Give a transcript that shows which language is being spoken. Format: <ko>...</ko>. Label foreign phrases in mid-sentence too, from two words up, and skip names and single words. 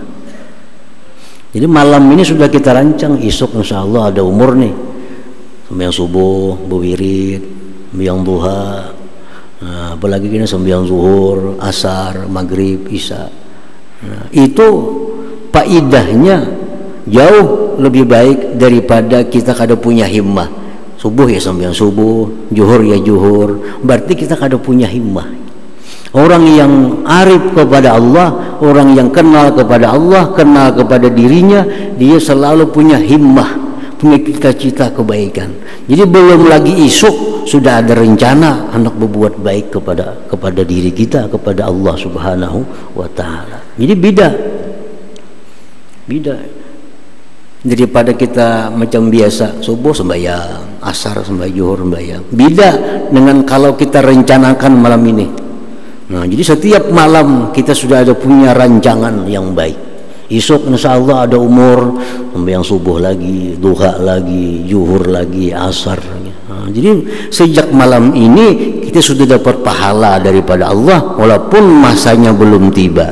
<id>Jadi malam ini sudah kita rancang, esok</id> <ar>insya Allah</ar> <id>ada umur nih, sembahyang subuh, berwirid, sembahyang duha, nah, apalagi kita sembahyang zuhur, asar, maghrib, isya. Nah, itu faidahnya jauh lebih baik daripada kita kada punya himmah. Subuh ya sembahyang subuh, zuhur ya zuhur, berarti kita kada punya himmah. Orang yang arif kepada Allah, orang yang kenal kepada Allah, kenal kepada dirinya, dia selalu punya himmah, punya cita-cita kebaikan. Jadi belum lagi isuk sudah ada rencana hendak berbuat baik kepada diri kita, kepada Allah</id> <ar>Subhanahu wa ta'ala.</ar> <id>Jadi beda daripada kita macam biasa subuh sembahyang, asar sembahyang, zuhur sembahyang. Beda dengan kalau kita rencanakan malam ini. Nah, jadi setiap malam kita sudah ada punya rancangan yang baik. Esok</id> <ar>insya Allah</ar> <id>ada umur, sembahyang subuh lagi, duha lagi, zuhur lagi, asar lagi. Nah, jadi sejak malam ini kita sudah dapat pahala daripada Allah walaupun masanya belum tiba.</id>